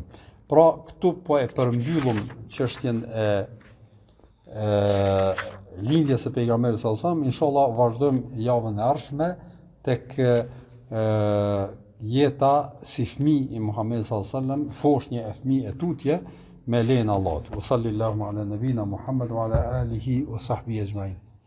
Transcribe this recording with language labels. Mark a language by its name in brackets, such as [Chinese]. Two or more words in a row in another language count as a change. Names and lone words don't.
[Albanian] Pra, këtu po e përmbyllum çështjen e lindjes së pejgamberit [Arabic] صلى الله عليه وسلم. [Albanian] Inshallah vazhdojmë javën e ardhshme tek jeta si fëmijë i Muhamedit [Arabic] صلى الله عليه وسلم, [Albanian] foshnje e fëmijë e tutje me lejen e Allahut. [Arabic] صلى الله على نبينا محمد وعلى آله وصحبه أجمعين.